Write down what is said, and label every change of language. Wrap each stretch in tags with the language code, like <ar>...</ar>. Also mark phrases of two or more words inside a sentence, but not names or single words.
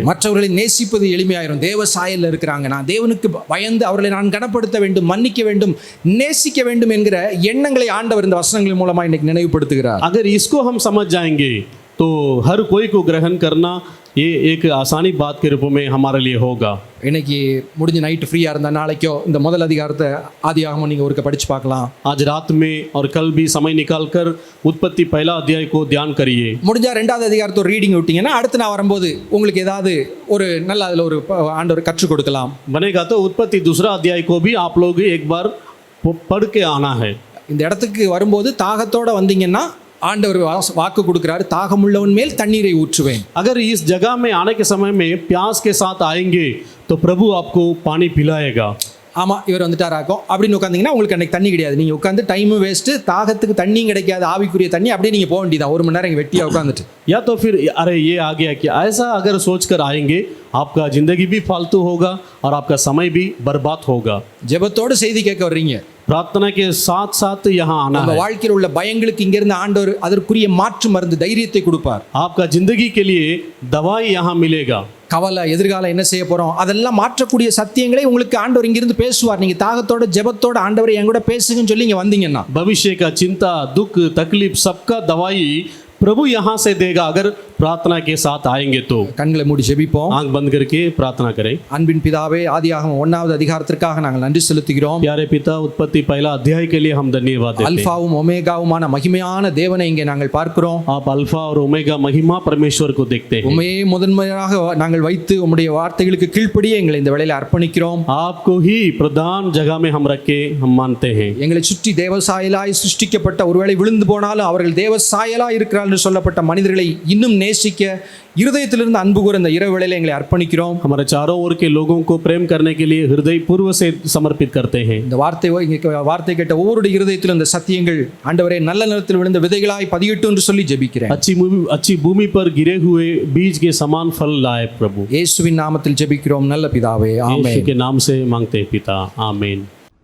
<ta>மற்றவர்களை நேசிப்பது எளிமையாயிரும். தேவ சாயல்ல இருக்கிறாங்க, நான் தேவனுக்கு பயந்து அவர்களை நான் கனப்படுத்த வேண்டும், மன்னிக்க வேண்டும், நேசிக்க வேண்டும் என்கிற எண்ணங்களை ஆண்டவர் இந்த வசனங்களின் மூலமா இன்னைக்கு நினைவுபடுத்துகிறார்.</ta> <hi>अगर इसको हम समझ जाएंगे तो हर कोई को ग्रहण करना ये एक आसानी बात के रूप में हमारे लिए होगा.</hi> <ta>இன்னைக்கு முடிஞ்ச</ta> <en>night free</en> <ta>இருந்தா நாளைக்கோ இந்த முதல் அதிகாரத்தை ஆதியாகமம் நீங்க ஒருக்க படிச்சு பார்க்கலாம்.</ta> <hi>आज रात में और कल भी समय निकाल कर उत्पत्ति पहला अध्याय को ध्यान करिए.</hi> <ta>முடிஞ்சா 2வது அதிகாரத்தை ஒரு ரீடிங் விட்டீங்கன்னா அடுத்து நான் வரும்போது உங்களுக்கு ஏதாவது ஒரு நல்ல அதில் ஒரு ஆண்டவர் கற்றுக் கொடுக்கலாம்.</ta> <hi>बनेगा तो उत्पत्ति दूसरा अध्याय को भी आप लोग एक बार पढ़ के आना है.</hi> <ta>இந்த இடத்துக்கு வரும்போது தாகத்தோட வந்தீங்கன்னா ஆண்டவர் வாக்கு கொடுக்கிறாரு, தாகமுள்ளவன் மேல் தண்ணீரை ஊற்றுவேன்.</ta> <hi>अगर इस जगह में आने के समय में प्यास के साथ आएंगे तो प्रभु आपको पानी पिलाएगा.</hi> <ta>ஆமாம் இவர் வந்துட்டாராக்கும் அப்படின்னு உட்காந்திங்கன்னா உங்களுக்கு அன்றைக்கி தண்ணி கிடையாது. நீங்கள் உட்காந்து</ta> <en>time waste,</en> <ta>தாகத்துக்கு தண்ணியும் கிடைக்காது, ஆவிக்குரிய தண்ணி அப்படியே நீங்கள் போக வேண்டியதா 1 மணி நேரம் இங்கே வெட்டியாக உட்காந்துட்டு.</ta> <hi>या तो फिर अरे ये आ गया क्या, ऐसा अगर सोच कर आएंगे आपका जिंदगी भी फालतू होगा और आपका समय भी बर्बाद होगा.</hi> <ta>ஜெபத்தோடு செய்தி கேட்க வர்றீங்க,</ta> <hi>प्रार्थना के साथ साथ यहाँ आना</hi> <ta>நம்ம</ta> <hi>है.</hi> <ta>வாழ்க்கையில் உள்ள பயங்களுக்கு இங்கிருந்து ஆண்டவர் அதற்குரிய மாற்று மருந்து தைரியத்தை கொடுப்பார்.</ta> <hi>आपका जिंदगी के लिए दवाई यहाँ मिलेगा.</hi> <ta>கவலை, எதிர்காலம் என்ன செய்ய போகிறோம், அதெல்லாம் மாற்றக்கூடிய சத்தியங்களை உங்களுக்கு ஆண்டவர் இங்கிருந்து பேசுவார். நீங்கள் தாகத்தோட ஜெபத்தோட ஆண்டவரை என் கூட பேசுங்கன்னு சொல்லி இங்கே வந்தீங்கன்னா</ta> <hi>भविष्य का चिंता दुख तकलीफ सबका दवाई प्रभु यहाँ से देगा अगर प्रार्थना के साथ आएंगे तो.</hi> <ta>கண்களை மூடி ஜெபிப்போம்.</ta> <hi>आंख बंद करके प्रार्थना करें.</hi> <ta>அன்பின் பிதாவே, ஆதியாகமம் 1வது அதிகாரத்திற்காக நாங்கள் நன்றி செலுத்துகிறோம்.</ta> <hi>प्यारे पिता, उत्पत्ति पहला अध्याय के लिए हम धन्यवाद देते हैं.</hi> <ta>அல்பாவும் ஒமேகாவுமான மகிமையான தேவனை இங்கே நாங்கள் பார்க்கிறோம்.</ta> <hi>आप अल्फा और ओमेगा महिमा परमेश्वर को देखते हैं.</hi> <ta>உண்மையே முதன்மையாக நாங்கள் வைத்து உம்முடைய வார்த்தைகளுக்கு கீழ்ப்படியே எங்களை இந்த வேளையில அர்ப்பணிக்கிறோம்.</ta> <hi>आपको ही प्रधान जगह में हम रखे हम मानते हैं.</hi> <ta>எங்களை சுற்றி தேவசாயலாய் சிருஷ்டிக்கப்பட்ட, ஒருவேளை விழுந்து போனாலும் அவர்கள் தேவசாயலாய் இருக்கிறார்கள் என்று சொல்லப்பட்ட மனிதர்களை இன்னும் நேசிக்க இருதயத்திலிருந்து அன்பு கூற இந்த இரவு வேளையில எங்களை அர்ப்பணிக்கிறோம்.</ta> <hi>हमारे चारों ओर के लोगों को प्रेम करने के लिए हृदय पूर्व से समर्पित करते हैं.</hi> <ta>இந்த வார்த்தை கேட்ட ஒவ்வொருடைய இருதயத்திலும் இந்த சத்தியங்கள் ஆண்டவரே நல்ல நிலத்தில் விழுந்த விதைகளாய் பதியட்டும் என்று சொல்லி ஜெபிக்கிறேன்.</ta> <hi>अच्छी भूमि पर गिरे हुए बीज के समान फल लाए प्रभु.</hi> <ta>இயேசுவின் நாமத்தில் ஜெபிக்கிறோம் நல்ல பிதாவே, ஆமென்.</ta> <hi>यीशु के नाम से मांगते हैं पिता, आमीन.</hi>